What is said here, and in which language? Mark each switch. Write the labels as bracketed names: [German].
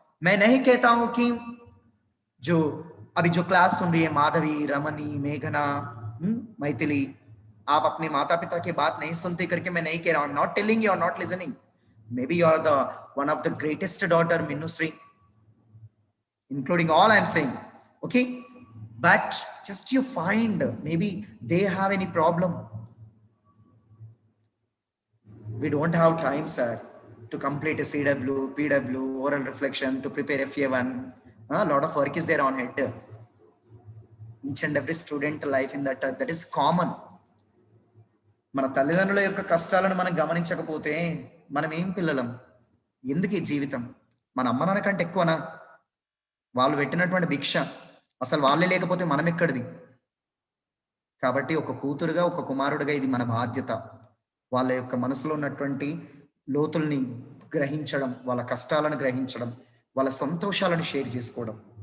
[Hindi] मैं नहीं कहता हूं कि जो अभी जो क्लास सुन रही है, माधवी, रमनी, मेघना, मैथिली, आप अपने माता पिता की बात नहीं सुनते करके मैं नहीं कह रहा हूं। [English] Not telling you are not listening, maybe you are the one of the greatest daughter Minushree, including all I'm saying, okay, but just you find maybe they have any problem. We don't have time, sir, to complete a CW, PW, oral reflection, to prepare FA1. A lot of work is there on it. Each and every student life in that is common. [Telugu] మన తల్లిదండ్రుల యొక్క కష్టాలను మనం గమనించకపోతే మనం ఏం పిల్లలం? ఎందుకు ఈ జీవితం? మన అమ్మ నాన్న కంటే ఎక్కువనా? వాళ్ళు పెట్టినటువంటి భిక్ష, అసలు వాళ్ళే లేకపోతే మనం ఎక్కడిది? కాబట్టి ఒక కూతురుగా, ఒక కుమారుడిగా ఇది మన బాధ్యత। వాళ్ళ యొక్క మనసులో ఉన్నటువంటి లోతుల్ని గ్రహించడం, వాళ్ళ కష్టాలను గ్రహించడం, వాళ్ళ సంతోషాలను షేర్ చేసుకోవడం।